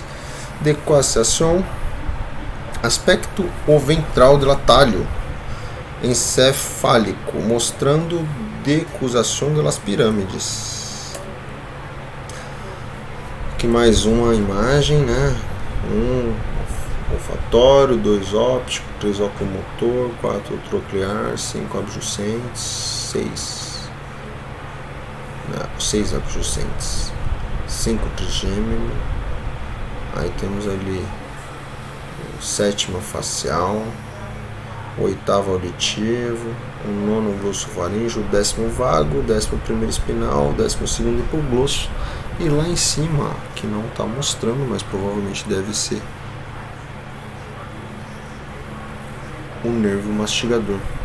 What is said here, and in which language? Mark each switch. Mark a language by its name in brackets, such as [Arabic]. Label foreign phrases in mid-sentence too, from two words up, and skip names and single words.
[Portuguese] Decuação, aspecto o ventral do talho encefálico, mostrando decusação das pirâmides. Aqui mais uma imagem, né? 1 olfatório, 2 óptico, 3 oculomotor, 4 troclear, 5 abducentes, 6 abducentes, 5 trigêmino. Aí temos ali o sétimo facial, o oitavo auditivo, o nono glossofaríngeo, o 10º vago, o 11º espinal, o 12º hipoglosso. E lá em cima, que não está mostrando, mas provavelmente deve ser o nervo mastigador.